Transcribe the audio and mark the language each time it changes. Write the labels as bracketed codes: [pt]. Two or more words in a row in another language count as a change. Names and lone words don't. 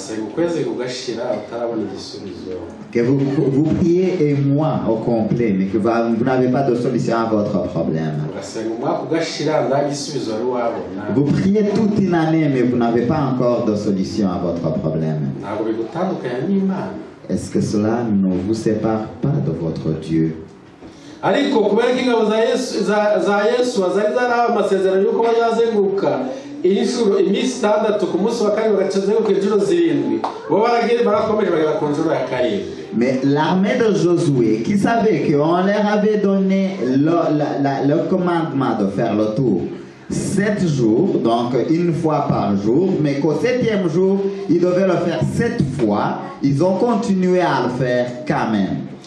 [fr] Que vous priez un mois au complet, mais que vous n'avez pas de solution à votre problème. Vous priez toute une année, mais vous n'avez pas encore de solution à votre problème. Est-ce que cela ne vous sépare pas de votre Dieu? [rw] ariko kubera ko ingabo za Yesu zari zarahawe amasezerano y'uko bazazenguruka inshuro iminsi 6 ku munsi wa kabiri bagacenzeguruka inshuro 7 bo barakomeje bagera ku nshuro ya karindwi. [fr] Mais l'armée de Josué, qui savait qu'on leur avait donné le commandement de faire le tour 7 jours, donc une fois par jour, mais qu'au 7e jour, ils devaient le faire 7 fois, ils ont continué à le faire quand même.